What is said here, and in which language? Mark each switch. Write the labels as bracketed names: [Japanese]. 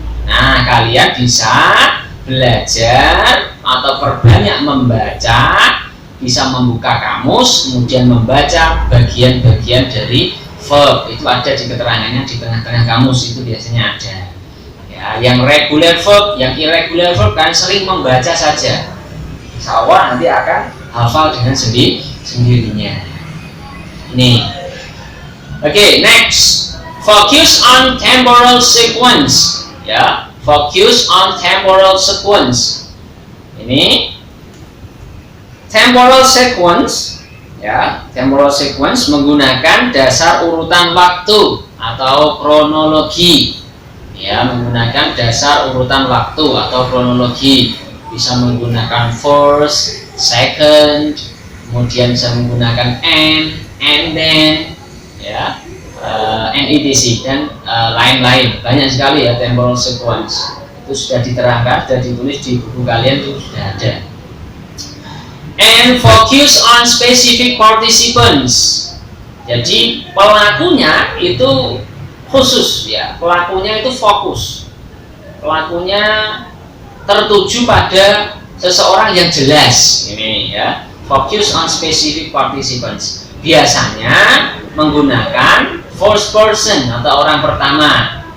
[Indonesian] Nah, kalian bisa belajar atau perbanyak membaca, bisa membuka kamus, kemudian membaca bagian-bagian dari verb. Itu ada di keterangannya di tengah-tengah kamus, itu biasanya ada. Ya, yang regular verb, yang irregular verb kan sering membaca saja. Insya Allah nanti akan hafal dengan sendirinya. Ini. Oke, next. [English] Focus on temporal sequence. Ya, focus on temporal sequence. [Indonesian] Ini temporal sequence, ya. Temporal sequence menggunakan dasar urutan waktu atau kronologi. Ya, menggunakan dasar urutan waktu atau kronologi. Bisa menggunakan first, second, kemudian bisa menggunakan and then, ya, and etc, dan lain-lain. Banyak sekali, ya, temporal sequence. Itu sudah diterangkan, sudah ditulis di buku kalian, itu sudah ada. [English] And focus on specific participants. [Indonesian] Jadi pelakunya itu khusus, ya. Pelakunya itu fokus. Pelakunya tertuju pada seseorang yang jelas. Ini, ya. [English] Focus on specific participants. [Indonesian] Biasanya menggunakan first person atau orang pertama.